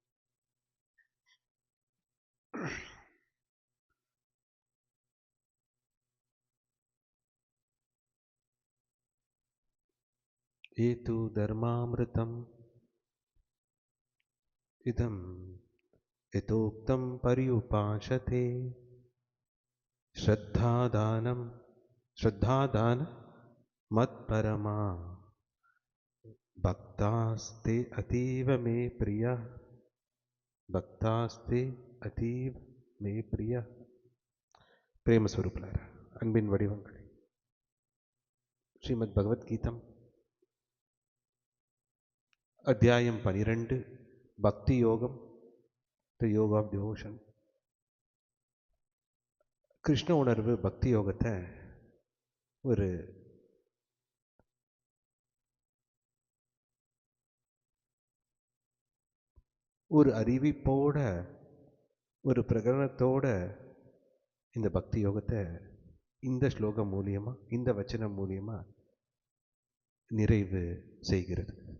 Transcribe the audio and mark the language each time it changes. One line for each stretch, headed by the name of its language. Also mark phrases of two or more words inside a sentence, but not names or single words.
Sanskrit: ये तु धर्मामृतम् इदं यथोक्तं पर्युपासते। श्रद्धादान मत्परमा भक्तास्ते अतीव मे प्रियः। भक्तास्ते अतीव मे प्रियः.
Telugu: ప్రేమ స్వరూపులారా,
Tamil: அன்பின் வடிவங்கள். ஸ்ரீமத் பகவத்கீதம் அத்தியாயம் 12, பக்தி யோகம்,
English: The Yoga of Devotion.
Tamil: கிருஷ்ண உணர்வு பக்தி யோகத்தை ஒரு அறிவிப்போட, ஒரு பிரகடனத்தோட இந்த பக்தி யோகத்தை இந்த ஸ்லோகம் மூலியமா, இந்த வச்சனம் மூலியமா நிறைவு செய்கிறது.